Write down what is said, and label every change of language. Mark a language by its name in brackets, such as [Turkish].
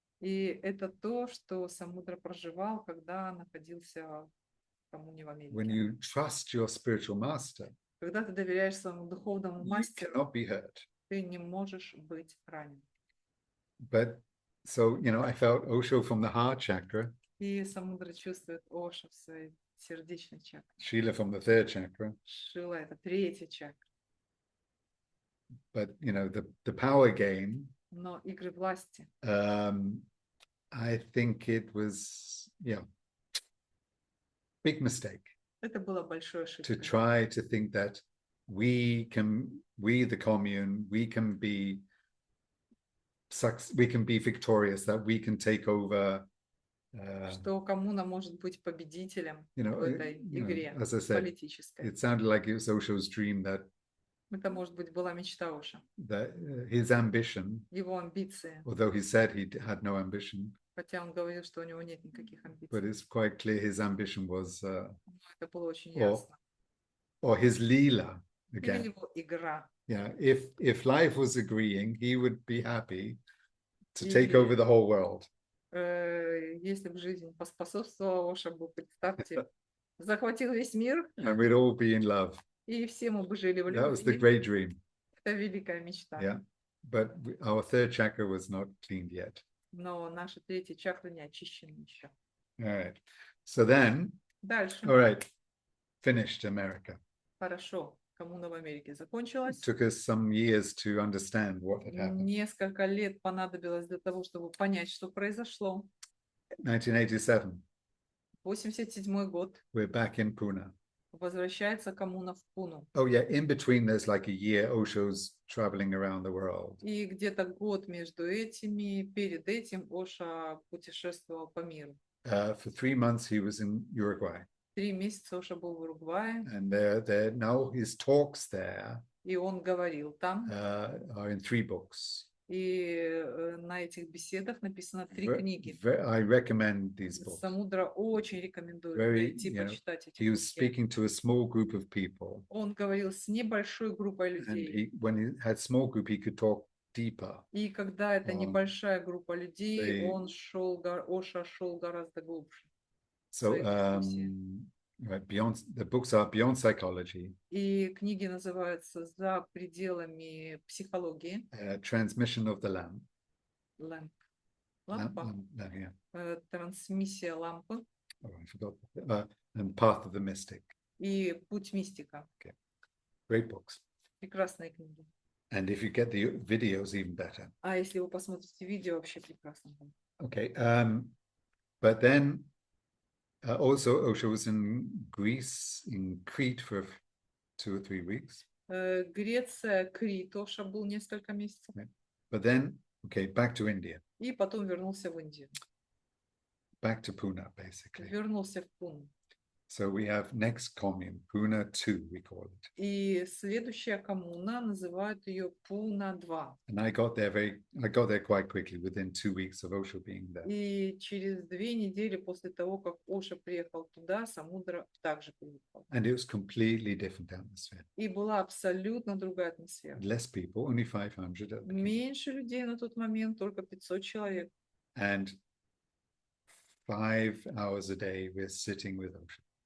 [Russian] И это то, что Самудра проживал, когда находился в коммуне в [English] When [Russian] Америке. [English] you trust your spiritual master, [Russian] Когда ты доверяешь своему духовному [English] you [Russian] мастеру, [English] cannot be hurt. [Russian] ты не можешь быть ранен. [English] But so, you know, I felt Osho from the heart chakra, [Russian] И Самудра чувствует Оша в своей сердечной чакре. [English] Sheela from the third chakra. [Russian] Шила – это третья чакра. [English] But, you know, the power game, [Russian] Но игры власти, [English] I think it was, yeah, big mistake [Russian] это было большой ошибкой. [English] try to think that we, the commune, we can be victorious, that we can take over. [Russian] Что коммуна может быть победителем [English] You know, [Russian] в этой игре [English] as I said, [Russian] политической. [English] it sounded like it was Osho's dream that [Russian] Это, может быть, была мечта Оша. [English] his ambition, [Russian] Его амбиции. [English] although he said he had no ambition, [Russian] Хотя он говорил, что у него нет никаких [English] but [Russian] амбиций. [English] it's quite clear his ambition was, [Russian] Но это было очень О, ясно. [English] or his Leela [Russian] Или [English] again. [Russian] его игра. [English] Yeah, if life was agreeing, he would be happy to take [Russian] Или- [English] over the whole world. [Russian] Если бы жизнь поспособствовала, Оша бы, представьте, захватил весь мир, [English] And we'd all be in love. [Russian] и все мы бы жили в [English] That was the [Russian] любви. [English] great dream. [Russian] Это великая мечта. [English] Yeah. But our third chakra was not cleaned yet. [Russian] Но наша третья чакра не очищена еще. [English] All right. So then [Russian] Дальше. [English] All right. Finished America. [Russian] Хорошо. Коммуна в Америке закончилась. [English] Took us some years to understand what had happened. [Russian] Несколько лет понадобилось для того, чтобы понять, что произошло. [English] 1987. [Russian] 87 год. [English] We're back in Pune. [Russian] Возвращается коммуна в Пуну. [English] Oh yeah, in between there's like a year Osho's traveling around the world. [Russian] И где-то год между этими, перед этим Оша путешествовал по миру. [English] For 3 months he was in Uruguay. [Russian] 3 месяца Оша был в Уругвае, [English] And there now his talks there [Russian] и он говорил там. [English] are in 3 books. [Russian] И на этих беседах написано 3 книги. [English] I recommend these books. [Russian] Самудра очень рекомендует [English] Very, [Russian] прийти [English] you know, [Russian] почитать эти [English] He was [Russian] книги. [English] speaking to a small group of people. [Russian] Он говорил с небольшой группой [English] And [Russian] людей. [English] when he had small group, he could talk deeper. [Russian] И когда это Он- небольшая группа людей, [English] they- [Russian] Оша шел гораздо глубже. [English] So [Russian] Своей дискуссии. [English] right, the books are Beyond Psychology, [Russian] И книги называются «За пределами психологии». [English] Transmission of the Lamp, [Russian] Лампа. [English] yeah. [Russian] Трансмиссия лампы [English] Oh, I forgot. And Path of the Mystic. [Russian] и путь мистика. [English] Great books. [Russian] Прекрасные книги. [English] And if you get the videos, even better. [Russian] А если вы посмотрите видео, вообще прекрасно. [English] Okay. But then also Osho was in Greece, in Crete for 2 or 3 weeks. [Russian] Греция, Крит, Оша был несколько месяцев. [English] But then, okay, back to India, [Russian] И потом вернулся в Индию. [English] back to Pune, basically. [Russian] Вернулся в Пуну. [English] So we have next commune, Pune 2, we call it. [Russian] И следующая коммуна, называют ее Пуна 2. [English] And I got there quite quickly, within 2 weeks of Osho being there. [Russian] И через 2 недели после того, как Оша приехал туда, Самудра также приехал. [English] And it was completely different atmosphere. [Russian] И была абсолютно другая атмосфера. [English] Less people, only 500 at the beginning. [Russian] Меньше людей на тот момент, только 500 человек. [English] And 5 hours a day we're sitting with Osho.